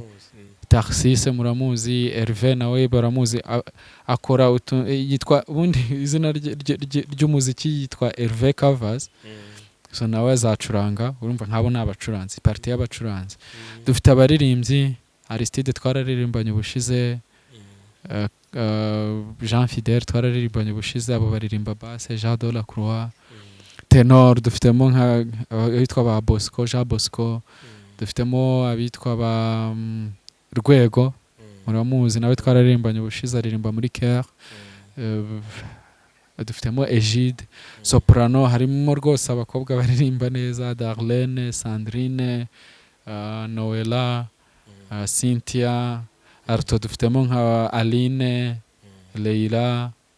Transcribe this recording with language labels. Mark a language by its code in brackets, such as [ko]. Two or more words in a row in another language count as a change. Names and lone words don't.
[rw] Tarsise muramuzi, Hervé nawe baramuzi, akora yitwa ubundi izina ry'umuziki yitwa Hervé Covers. So nawe azacuranga, urumva nkabo n'abacuranzi, party y'abacuranzi. Dufite abaririmbyi, Aristide twararirimbanye ubushize, Jean Fidel twararirimbanye ubushize, abo baririmba basse, Jean de la Croix. Tenor dufitemo abitwa ba Bosco, Jean Bosco. Dufitemo abitwa ba Rwego, muramuzi nawe twararirimbanye ubushize, aririmba muri Care. dufitemo Egide soprano harimo rwose abakobwa baririmba neza Darlene Sandrine Noella Cynthia alto dufitemo nka Aline Leila